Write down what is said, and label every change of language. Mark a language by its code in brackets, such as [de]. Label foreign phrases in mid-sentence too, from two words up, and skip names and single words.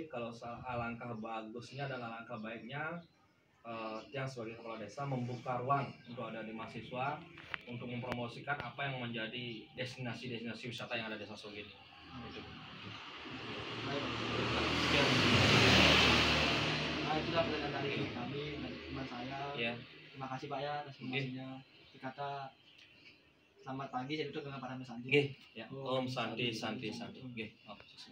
[id] Kalau alangkah bagusnya dan alangkah baiknya yang sebagai kepala desa membuka ruang untuk adik-adik mahasiswa untuk mempromosikan apa yang menjadi destinasi-destinasi wisata yang ada di Desa Sung ini. Gitu. Nah itulah pertanyaan dari kami dari teman saya. Ya. Terima kasih Pak ya atas informasinya. Dikata selamat pagi saya tutup dengan para mesanti. [ban] Nggih, ya. Om Santi. Nggih. Oh.